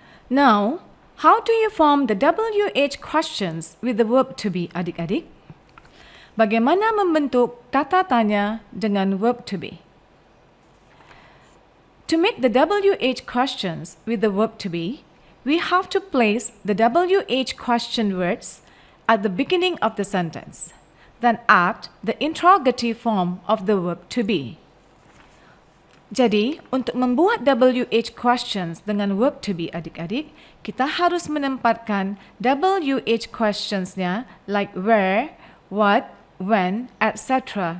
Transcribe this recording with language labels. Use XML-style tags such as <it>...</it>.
<en>Now, how do you form the WH questions with the verb to be, adik-adik?</en> <id>Bagaimana membentuk kata tanya dengan verb to be?</id> <en>To make the WH questions with the verb to be, we have to place the WH question words at the beginning of the sentence. then add the interrogative form of the verb to be.</en> <id>Jadi, untuk membuat WH questions dengan verb to be adik-adik, kita harus menempatkan WH questionsnya</id> <en>like where, what, when, etc.</en>